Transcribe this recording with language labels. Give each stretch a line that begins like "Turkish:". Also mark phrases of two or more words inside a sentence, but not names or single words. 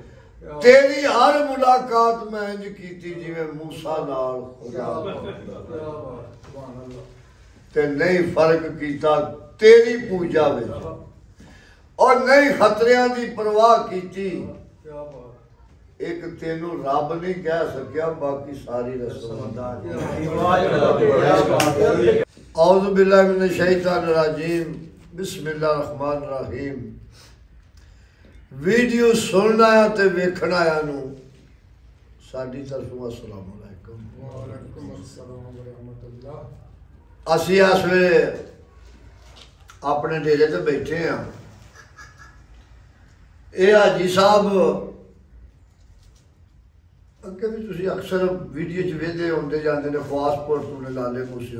Punjabi: تیری ہر ملاقات میں انج کیتی جیویں موسیٰ نال خدا تے نہیں فرق کیتا تیری پوجا وچ اور نہیں خطریاں دی پرواہ کیتی. اک تینوں رب نہیں کہہ سکیا باقی ساری رسول.
Arabic: أعوذ بالله من الشيطان الرجيم بسم الله الرحمن الرحيم.
Punjabi: ویڈیو سننا آیا تے ویکھن آیا نوں ساڈی طرفوں
Arabic: السلام عليكم. وعليكم السلام ورحمة الله.
Punjabi: اسی اس ویلے اپنے ڈیرے تے بیٹھے ہیں. یہ حاجی صاحب اگے بھی تسی اکثر ویڈیو چ ویکھدے آؤندے جاندے نے خواصپور تو نے لالے موسیوں.